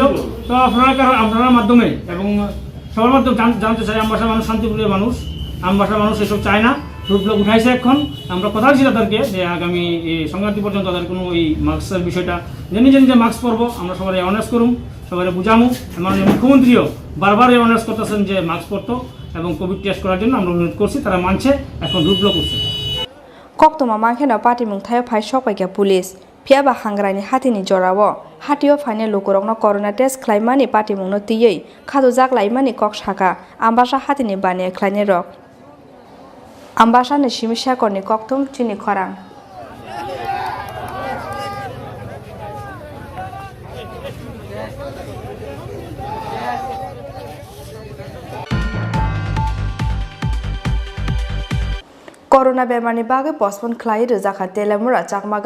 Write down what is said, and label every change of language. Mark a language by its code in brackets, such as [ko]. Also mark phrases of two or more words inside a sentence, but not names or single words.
[bn] তো আপনারা মাধ্যমে এবং সবার মাধ্যমে জানতে চাই, আমবাসার মানুষ শান্তিপ্রিয় মানুষ, আমবাসার মানুষ এসব চায় না, [en] route block [bn] উঠাইছে। এখন আমরা কথা বলছি তাদেরকে যে আগামী সংক্রান্তি পর্যন্ত তাদের কোনো এই মাস্কের বিষয়টা নিজে মাস্ক পরবো, আমরা সবাই অ্যাওয়ারনেস করুম, সবাই বুঝামু। মাননীয় মুখ্যমন্ত্রীও বারবার অ্যাওয়ারনেস করতেছেন যে মাস্ক পরতো এবং [en] Covid test [bn] করার জন্য আমরা অনুরোধ করছি, তারা মানছে, এখন [en] route block [bn] করছে। [trp] Koktwma mangkheno party mungthayo phai sokpaikya police phiaba hangrani hatini jorao hatio phaine lokorokno [en] corona test [trp] khlaimani party mungno tiyei khadujak laimani kok shaka ambasa hatini bane khlaine rok ambasa ni simisha korni Koktwma Tini khorang Corona bemarni bagui postpone khlai rwjaka Telamura Chakmagat